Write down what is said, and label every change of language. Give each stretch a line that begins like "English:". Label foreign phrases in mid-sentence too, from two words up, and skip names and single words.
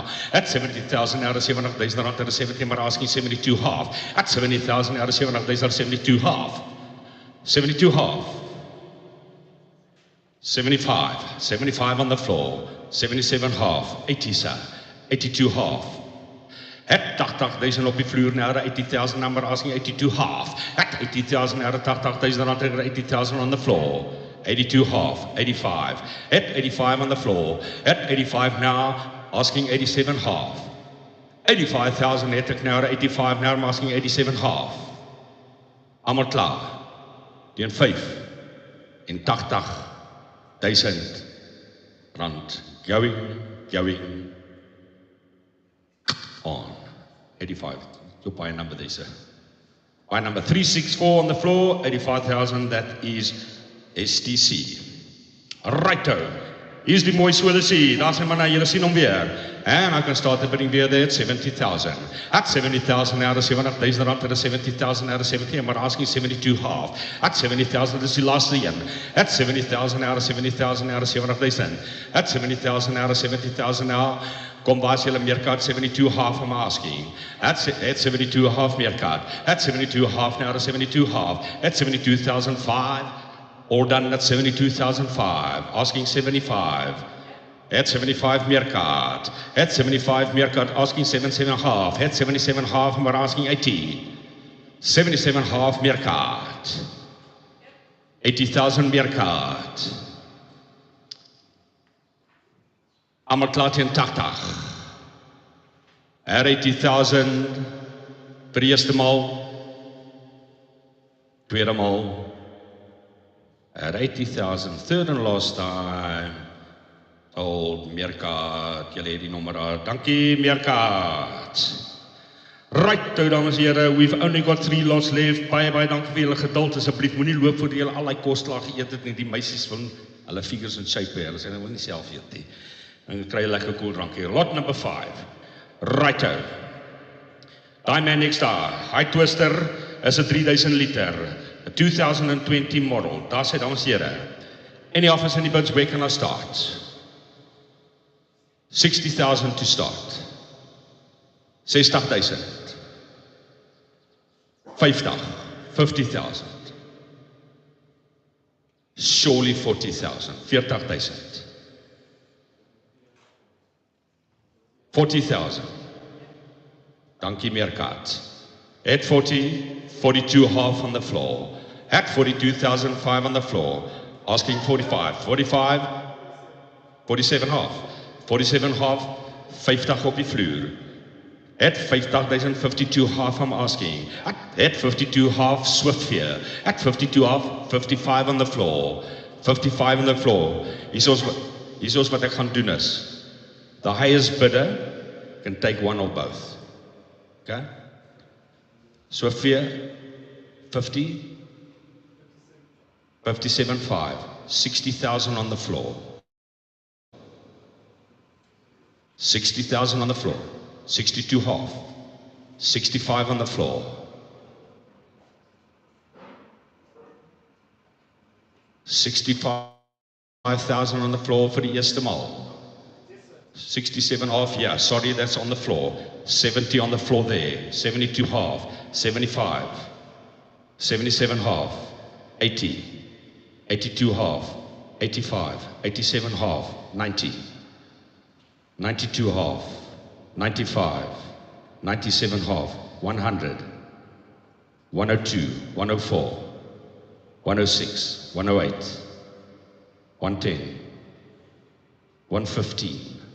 English: At 70,000 now to 70,000 rand, to 70, maar asking 72 half. At 70,000 now to 70,000, 72 half. 72 half. 75, 75 on the floor, 77 half, 80 sir, 82 half.
Afrikaans: At 80,000 op die vloer,
English: now to 80,000 number asking 82 half. At 80,000 now to 80,000 rand, 80,000 on the floor. 82 half, 85. At 85 on the floor. At 85 now, asking 87 half. 85,000
Afrikaans: het ek nou,
English: 85 now, I'm asking 87 half.
Afrikaans: Almal klaar. Teen 5 en 80,000 rand.
English: Going on. 85. Your buy number there, sir. Buy number 364 on the floor, 85,000, that is STC. Righto.
Afrikaans: Here's die mooi so te sien. Daar sien maar na, julle sien hom weer.
English: And I can start the bidding there at 70,000. At 70,000 now to 70,000 rand to 70,000 now to 70, and we're asking 72 half.
Afrikaans: At 70,000 is die laaste een.
English: At 70,000 now to 70,000 now to 70,000. At 70,000 now to 70,000 now.
Afrikaans: Kom baas julle meerkat, 72
English: half I'm asking. At 72 half meerkat. At 72 half now to 72 half. At 72,005. All done at 72,005. Asking 75. At 75 meerkat. At 75 meerkat, asking 77 half. At 77 half, and we're asking 80. 77 half meerkat. 80,000 meerkat.
Afrikaans: Almal klaar teen 80. 80,000 vir die eerste maal. Tweede maal. 80,000,
English: third and last time.
Afrikaans: Old meerkat, julle het die nommer daar. Dankie meerkat. Right, nou dames en here,
English: we've only got 3 lots left.
Afrikaans: Baie dankie vir julle geduld. Asseblief moenie loop voor julle al die kosklaar geëet het nie. Die meisies van hulle figures en shape, hulle sê hulle wil nie self eet nie. En kry jy lekker koel drank hier.
English: Lot number 5.
Afrikaans: Righto. Die man next daar. High Twister is 'n 3000 liter.
English: A 2020 model.
Afrikaans: Daar sê dames en here.
English: Any offers, any bids, where can I start? 60,000 to start. 60,000. 50,000. Surely 40,000. 40,000. 40,000.
Afrikaans: Dankie meerkat.
English: At 40, 42 half on the floor. At 42,005 on the floor. Asking 45.
Afrikaans: 45, 47 half. 47 half, 50 op die vloer.
English: At 50,000, 52 half I'm asking. At 52 half, Swiftfear. At 52 half, 55 on the floor. 55 on the floor.
Afrikaans: Hier is wat ek gaan doen is.
English: The highest bidder can take one or both. Okay? Swiftfear, 50, 57.5, 60,000 on the floor. 60,000 on the floor, 62 half, 65 on the floor, 65,000 on the floor for the
Afrikaans: eerste maal,
English: 67 half, yeah, sorry, that's on the floor, 70 on the floor there, 72 half, 75, 77 half, 80, 82 half, 85, 87 half, 90, 92 half, 95, 97 half, 100, 102, 104, 106, 108, 110, 115,